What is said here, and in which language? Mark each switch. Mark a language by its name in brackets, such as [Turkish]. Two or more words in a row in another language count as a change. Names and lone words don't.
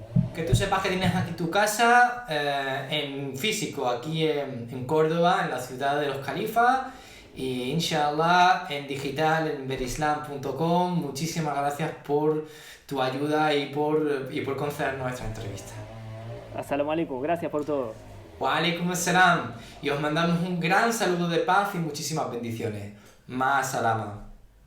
[Spanish] Que tú sepas que tienes aquí tu casa en físico, aquí en Córdoba, en la ciudad de los Califas, y inshallah en digital en verislam.com. Muchísimas gracias por tu ayuda y por conceder nuestra entrevista. [Arabic] السلام عليكم, [Spanish] gracias por todo. [Arabic] وعليكم السلام. [Spanish] Y os mandamos un gran saludo de paz y muchísimas bendiciones. [Arabic] مع السلامة.